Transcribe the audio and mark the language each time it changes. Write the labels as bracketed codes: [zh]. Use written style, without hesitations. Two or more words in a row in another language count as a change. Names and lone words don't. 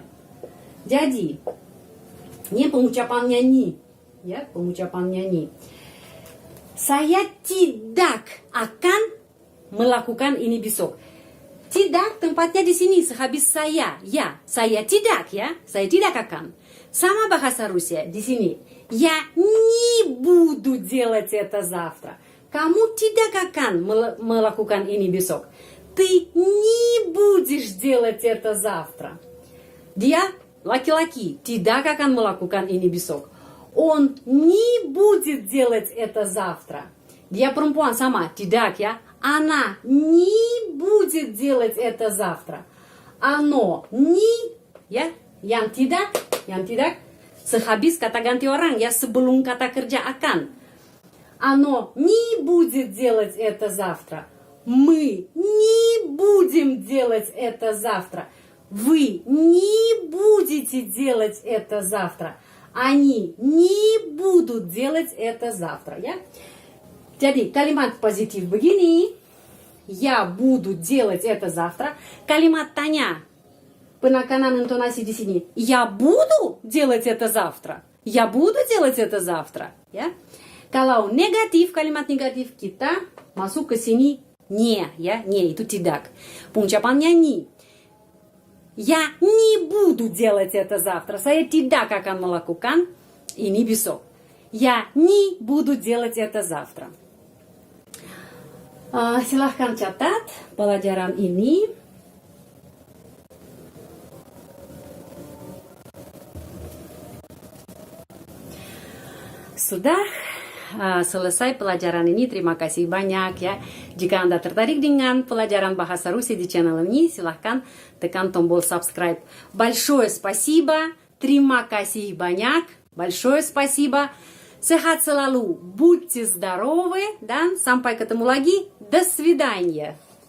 [id] Jadi, ini pengucapannya ni. Ya, pengucapannya ni. Saya tidak akan melakukan ini besok. Tidak tempatnya di sini sehabis saya. Ya, saya tidak ya. Saya tidak akan. Sama bahasa Rusia di sini. [ru] Я не буду делать это завтра. [id] Kamu tidak akan melakukan ini besok. [ru] Ты не будешь делать это завтра. [id] Dia laki-laki tidak akan melakukan ini besok. [ru] Он не будет делать это завтра. [id] Dia perempuan sama, tidak ya. [ru] Она не будет делать это завтра. Оно не, [id] ya, yang tidak, sehabis kata ganti orang ya, sebelum kata kerja akan. [ru] Оно не будет делать это завтра. Мы не будем делать это завтра. Вы не будете делать это завтра. Они не будут делать это завтра. [id] Ya? Jadi kalimat positif begini. [ru] Я буду делать это завтра. [id] Kalimat tanya. Penekanan intonasi di sini. [ru] Я буду делать это завтра. Я буду делать это завтра. [id] Ya? Kalau negatif, kalimat negatif kita masuk ke sini не. Ya? Не itu tidak. Pengucapannya ni. [ru] Я не буду делать это завтра. [id] Saya tidak akan melakukan ini besok. [ru] Я не буду делать это завтра. [id] Silahkan catat pelajaran ini. Sudah selesai pelajaran ini. Terima kasih banyak ya. Jika Anda tertarik dengan pelajaran bahasa Rusia di channel ini, silahkan tekan tombol subscribe. [ru] Большое спасибо. [id] Terima kasih banyak. [ru] Большое спасибо. [id] Sehat selalu. [ru] Будьте здоровы. [id] Dan sampai ketemu lagi. [ru] До свидания.